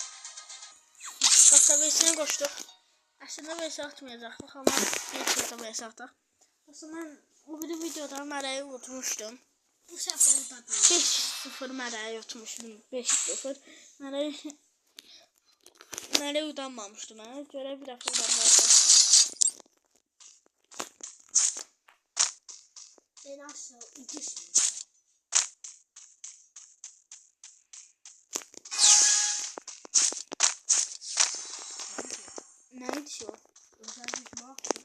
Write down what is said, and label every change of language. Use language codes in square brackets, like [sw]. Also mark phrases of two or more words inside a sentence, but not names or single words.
[az] Dostlar versəni qoşduq. Əslində versə atmayacaqdıq, amma bir turda versə ataq. Dostlar, mən o bir videoda mərəyi unutmuşdum. Bu səfər orada bir. 5-0 mərəyi unutmuşdum. 5-0. Mərəyi udanmamışdım. Mənə görə bir dəfə udanmamışdım. [tr] Ben aşağı düşmüşüm. Neydi şu? Özel bir mahkum.